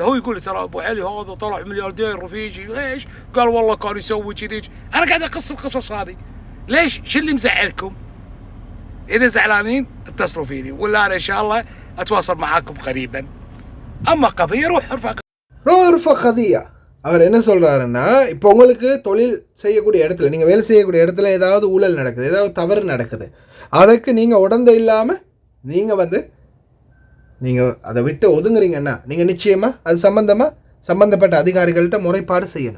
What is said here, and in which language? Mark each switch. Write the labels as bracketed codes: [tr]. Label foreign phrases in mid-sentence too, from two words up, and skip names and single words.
[ar] هو يقول لي ترى ابو علي هذا طلع ملياردير رفيجي. ليش؟ قال والله كان يسوي كذي. انا قاعد اقص القصص هذه. ليش؟ شو اللي مزعلكم؟ اذا زعلانين اتصلوا فيني، ولا انا ان شاء الله اتواصل معاكم قريبا. اما قضيه روح ارفع قضيه. [ta] அவர் என்ன சொல்கிறாருன்னா, இப்போ உங்களுக்கு தொழில் செய்யக்கூடிய இடத்துல, நீங்கள் வேலை செய்யக்கூடிய இடத்துல ஏதாவது ஊழல் நடக்குது, ஏதாவது தவறு நடக்குது, அதுக்கு நீங்கள் உடந்தை இல்லாமல் நீங்கள் அதை விட்டு ஒதுங்குறீங்கன்னா நீங்கள் நிச்சயமாக அது சம்மந்தப்பட்ட அதிகாரிகள்கிட்ட முறைப்பாடு செய்யணும்.